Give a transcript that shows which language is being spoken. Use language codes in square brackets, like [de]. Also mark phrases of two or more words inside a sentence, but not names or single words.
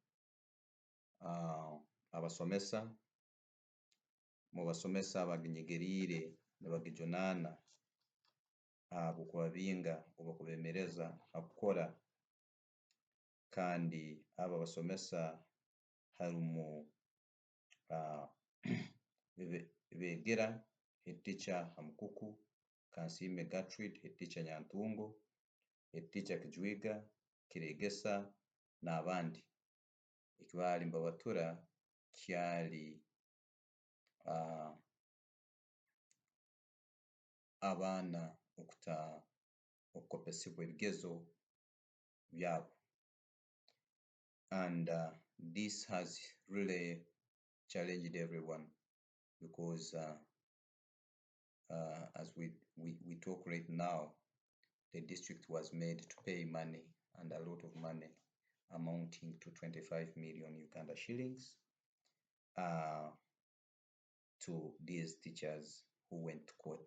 [ttj] abasomesa mu basomesa abaginyigiriire nibagijunaana habw'okubabinga oba kubeemereza hakukora kandi abo abasomesa harumu Beegera Headteacher Hamukuku, Kansiime Gertrude, Headteacher Nyantungo, Headteacher Kijwiga, Kiregesa n'abandi. Ekibaali mbabatura kyali abaana okukopesibwa ebigezo byabo. [en] And this has really challenged everyone because as we talk right now, the district was made to pay money, and a lot of money amounting to 25 million Uganda shillings to these teachers who went to court.